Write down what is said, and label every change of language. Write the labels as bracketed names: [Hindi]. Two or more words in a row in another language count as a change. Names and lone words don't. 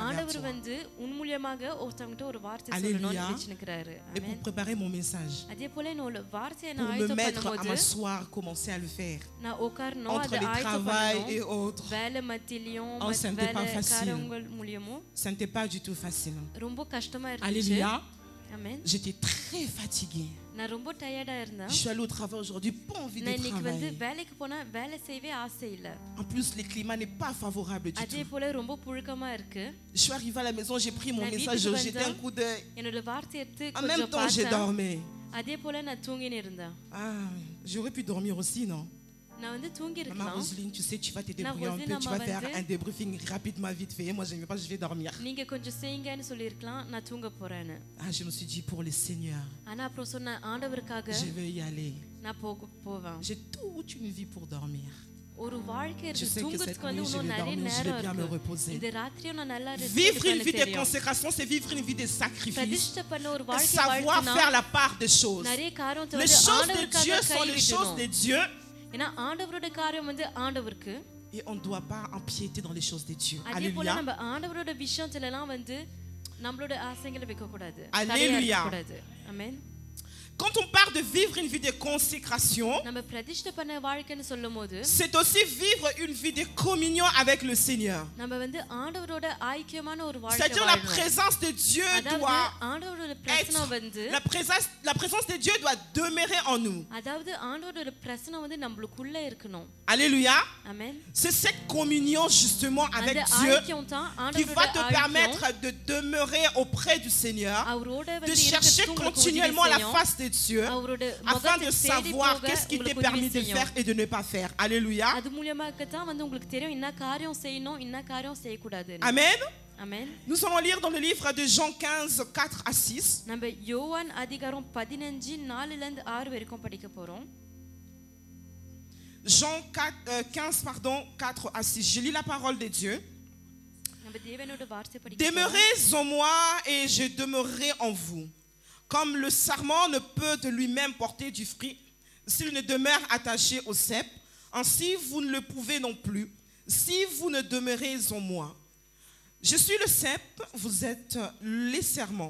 [Tamil] ஆண்டவர் [French] toi. [Tamil] வந்து உன் மூலியமாக ஒருத்தவங்கிட்ட ஒரு வார்த்தை [French] Alléluia. [Tamil] சொல்லணும்னு நினைச்சிருக்கிறாரு [French] Et pour préparer mon message, [Tamil] அதே போல என்னோட வார்த்தையை [French] pour [Tamil] நான் [French] me [Tamil] ஆயத்தம் [French] mettre à [Tamil] பண்ணும்போது [French] m'asseoir, commencer à le faire. [Tamil] நான் உட்காரணும் [French] Entre [Tamil] அதை [French] les [Tamil] ஆயத்தம் [French] travails et [Tamil] பண்ணணும் [French] autres, [Tamil] வேலை மத்தியிலையும் [French] Oh, ça n'était pas [Tamil] வேலை [French] facile. [Tamil] காரியங்கள் மூலியமும் [French] ça n'était pas du tout facile. [Tamil] ரொம்ப கஷ்டமா இருந்துச்சு [French] Alléluia. [Tamil] ஆமென் [French] J'étais très fatiguée. [Tamil] நான் ரொம்ப டயர்டா இருந்தேன் [French] Je suis allée au travail aujourd'hui, pas envie de [Tamil] நான் இன்னைக்கு வந்து [French] travailler. [Tamil] வேலைக்கு போனா வேலை செய்யவே ஆசை இல்ல [French] En plus, le climat n'est pas favorable du [Tamil] அதே [French] tout. [Tamil] போல ரொம்ப புழுக்கமா இருக்கு [French] Je suis arrivée à la maison, j'ai pris mon La vie message, de j'ai jeté un coup d'œil. [Tamil] என்னோட வார்த்தை எடுத்து [French] En même [Tamil] கொஞ்சம் [French] temps, j'ai [Tamil] பார்த்தேன் [French] dormi. [Tamil] அதே போல நான் தூங்கின்னு இருந்தேன் [French] Ah, j'aurais pu dormir aussi, non? [Tamil] நான் வந்து தூங்கி [French] Maman [Tamil] இருக்கலாம் [French] Roselyne, tu sais, tu vas te Non, débrouiller un Roselyne, peu, tu vas maman faire va un débriefing rapidement, vite fait. Moi, je ne vais pas, je vais dormir. [Tamil] நீங்க கொஞ்சம் செய்யுங்கன்னு சொல்லியிருக்கலாம் நான் தூங்க போறேன்னு [French] Ah, je me suis dit, pour le Seigneur, [Tamil] ஆனா அப்புறம் சொன்ன ஆண்டவருக்காக [French] je vais y aller. [Tamil] நான் போவேன் [French] J'ai toute une vie pour dormir. [Tamil] ஒரு வாழ்க்கை [French] Je [Tamil] இருக்கு [French] sais que cette [Tamil] தூங்குறதுக்கு வந்து [French] nuit, je [Tamil] இன்னும் [French] vais [Tamil] நிறைய [French] dormir, je vais [Tamil] நேரம் [French] bien me [Tamil] இருக்கு [French] reposer. [Tamil] இந்த ராத்திரியும் நான் நல்லா [French] Vivre une vie de [Tamil] தெரியும் [French] consécration, c'est vivre une vie de sacrifice. [Tamil] பிரதிஷ்டை பண்ண ஒரு வாழ்க்கை [French] Savoir [Tamil] வாழ்க்கைனா [French] faire la part des choses. [Tamil] நிறைய காரியத்தை [French] Les [Tamil] வந்து [French] choses de [Tamil] ஆண்டவருக்காக [French] Dieu sont les choses de [Tamil] கைவிடணும் [French] Dieu. [Tamil] ஏன்னா ஆண்டவரோட காரியம் வந்து ஆண்டவருக்கு [French] Et on ne doit pas empiéter dans les choses de Dieu. [Tamil] அதே போல [French] Alléluia. [Tamil] நம்ம ஆண்டவரோட விஷயத்துல எல்லாம் வந்து நம்மளோட ஆசைகளை வைக்க கூடாது [French] Alléluia. [Tamil] கூடாது ஆமென் [French] Quand on parle de vivre une vie de consécration, [Tamil] நம்ம பிரதிஷ்டை பண்ண வாழ்க்கைன்னு சொல்லும்போது [French] c'est aussi vivre une vie de communion avec le Seigneur. [Tamil] நம்ம வந்து ஆண்டவரோட ஐக்கியமான ஒரு வாழ்க்கை [French] C'est-à-dire la [Tamil] வாழணும் [French] présence de Dieu [Tamil] அதாவது [French] doit [Tamil] ஆண்டவரோட பிரசனம் வந்து [French] être, la présence de Dieu doit demeurer en nous. [Tamil] அதாவது ஆண்டவரோட பிரசனம் வந்து நம்மளுக்குள்ள இருக்கணும் [French] Alléluia. [Tamil] ஆமென் [French] C'est cette communion justement avec [Tamil] அந்த [French] Dieu [Tamil] ஐக்கியம் தான் [French] qui va te [Tamil] ஆண்டவரோட [French] permettre [Tamil] ஐக்கியம் [French] de demeurer auprès du Seigneur, [Tamil] அவரோட [French] de [Tamil] வந்து [French] chercher [Tamil] இருக்கிறதுக்கு உங்களுக்கு [French] continuellement [Tamil] உதவி [French] la [Tamil] செய்யும். [French] face de Dieu [Tamil] அவரோட [French] afin de [Tamil] முகத்தை தேடி [French] savoir [Tamil] போக [French] qu'est-ce qui t'est [Tamil] உங்களுக்கு [French] permis [Tamil] உதவி [French] de faire [Tamil] செய்யும் [French] et de ne pas faire. Alléluia. [Tamil] அது மூலமாக தான் வந்து உங்களுக்கு தெரியும் என்ன காரியம் செய்யணும் என்ன காரியம் செய்யக்கூடாது [French] Amen. [Tamil] ஆமென் [French] Nous allons lire dans le livre de Jean 15, 4 à 6. [Tamil] நம்ம யோவான் அதிகாரம் 15 4ல இருந்து 6 வரைக்கும் படிக்க போறோம் [French] Jean 15, pardon, 4 à 6. Je lis la parole de Dieu. [Tamil] நம்ம தேவனோட வார்த்தை படிக்க போறோம் [French] Demeurez en moi et je demeurerai en vous. Comme le sarment ne peut de lui-même porter du fruit s'il ne demeure attaché au cep, ainsi vous ne le pouvez non plus si vous ne demeurez en moi. Je suis le cep, vous êtes les serments.